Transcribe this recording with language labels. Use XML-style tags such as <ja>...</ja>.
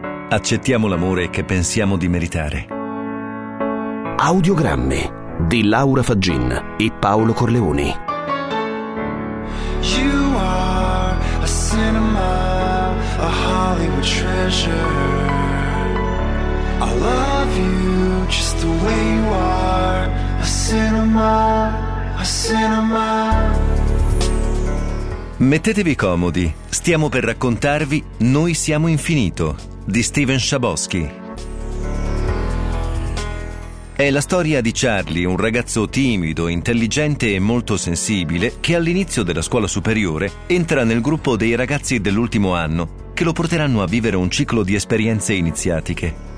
<it>Accettiamo l'amore che pensiamo di meritare. Audiogrammi di Laura Faggin e Paolo Corleoni.</it> <en>You are a cinema, a Hollywood treasure. I love you just the way you are. A cinema, a cinema.</en> <it>Mettetevi comodi, stiamo per raccontarvi Noi siamo infinito di Steven Chbosky. È la storia di Charlie, un ragazzo timido, intelligente e molto sensibile che all'inizio della scuola superiore entra nel gruppo dei ragazzi dell'ultimo anno che lo porteranno a vivere un ciclo di esperienze iniziatiche.</it>